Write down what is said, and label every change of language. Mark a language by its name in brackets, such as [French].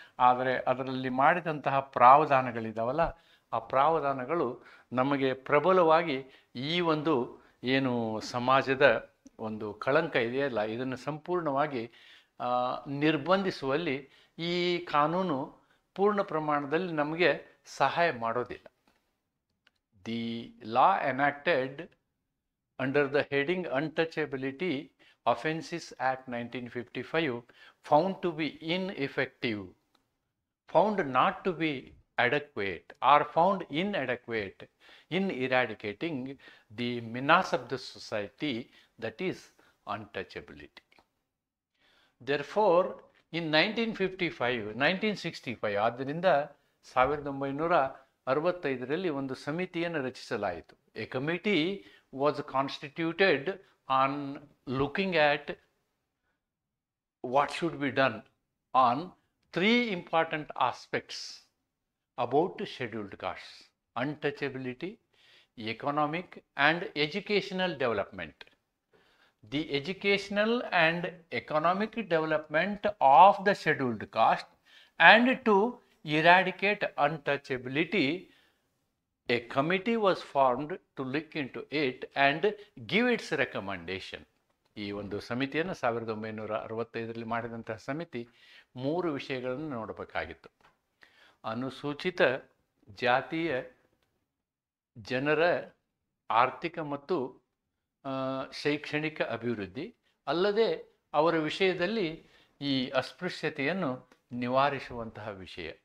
[Kannada] ಆದರೆ ಅದರಲ್ಲಿ ಮಾಡಿದಂತಹ ಪ್ರಾವಧಾನಗಳಿದ್ದಾವಲ್ಲ, ಆ ಪ್ರಾವಧಾನಗಳು ನಮಗೆ ಪ್ರಬಲವಾಗಿ ಈ ಒಂದು ಏನು ಸಮಾಜದ ಒಂದು ಕಳಂಕ ಇದೆಯಲ್ಲ, ಇದನ್ನು ಸಂಪೂರ್ಣವಾಗಿ ನಿರ್ಬಂಧಿಸುವಲ್ಲಿ ಈ ಕಾನೂನು ಪೂರ್ಣ ಪ್ರಮಾಣದಲ್ಲಿ ನಮಗೆ ಸಹಾಯ ಮಾಡೋದಿಲ್ಲ. [English] The law enacted under the heading untouchability Offences Act 1955 found to be ineffective, found not to be adequate or found inadequate in eradicating the menace of the society, that is untouchability. Therefore, in 1965 [Kannada] ಆದ್ದರಿಂದ 1965ರಲ್ಲಿ ಒಂದು ಸಮಿತಿಯನ್ನು ರಚಿಸಲಾಯಿತು. [English] A committee was constituted on looking at what should be done on three important aspects about scheduled castes: untouchability, economic and educational development. The educational and economic development of the scheduled caste, and to eradicate untouchability, a committee was formed to look into it and give its recommendation. [Kannada] ಈ ಒಂದು ಸಮಿತಿಯನ್ನು 1965ರಲ್ಲಿ ಮಾಡಿದಂತಹ ಸಮಿತಿ 3 ವಿಷಯಗಳನ್ನು ನೋಡಬೇಕಾಗಿತ್ತು. ಅನುಸೂಚಿತ ಜಾತಿಯ ಜನರ ಆರ್ಥಿಕ ಮತ್ತು ಶೈಕ್ಷಣಿಕ ಅಭಿವೃದ್ಧಿ, ಅಲ್ಲದೆ ಅವರ ವಿಷಯದಲ್ಲಿ ಈ ಅಸ್ಪೃಶ್ಯತೆಯನ್ನು ನಿವಾರಿಸುವಂತಹ ವಿಷಯ.